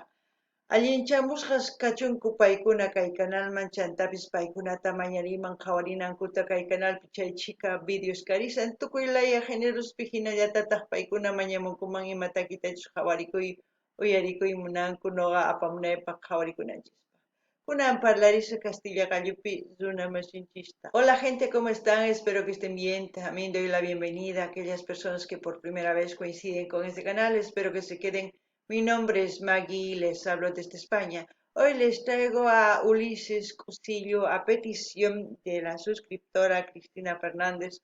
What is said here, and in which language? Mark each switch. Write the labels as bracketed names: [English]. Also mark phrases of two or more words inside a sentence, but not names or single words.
[Quechua] Allinchamusqas kachunku paykuna kay canalman chantapis paykunata mañariman qhawarinankuta kay canalpi chay chika videos karisan tukuy laya generospi hinallatataq paykuna mañamunkuman imatakitachus qhawarikuy uyarikuy munanku noqa apamunaypaq qhawarikunanchis. Kunan parlarisa Castilla Gallupi Zuna Masinchista. [Spanish] Hola gente, ¿cómo están? Espero que estén bien. También doy la bienvenida a aquellas personas que por primera vez coinciden con este canal. Espero que se queden. Mi nombre es Maggie y les hablo desde España. Hoy les traigo a Ulises Cusillo a petición de la suscriptora Cristina Fernández.